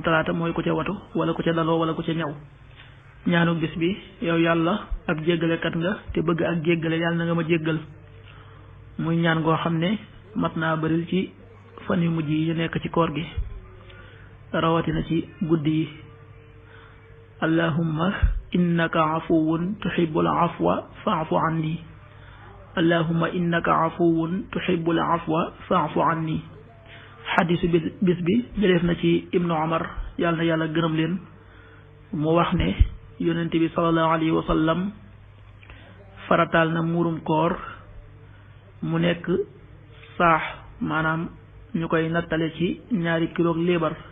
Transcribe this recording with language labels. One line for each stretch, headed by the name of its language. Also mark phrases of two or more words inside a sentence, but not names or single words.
Wolof: talaata mooy ku ca watu wala ku ca daloo wala ku ca ñaw ñaanu bis bi yow yàlla ab jéggalekat nga te bëgg ak jéggale yàlla na nga ma jéggal muy ñaan goo xam ne mat naa bëril ci fan yu mujj yi ñu nekk ci koor gi rawatina ci guddi yi
Arabic: اللهم إنك عفو تحب العفو فاعف عني اللهم إنك عفو تحب العفو فاعف عني
Wolof: xadisu bis bi jëleef na ci ibnu omar yàlla na yàlla gërëm leen mu wax ne yonent bi
Arabic: صلى الله عليه وسلم
Wolof: farataal na muurum koor mu nekk saax maanaam ñu koy nattale ci ñaari kilo liibar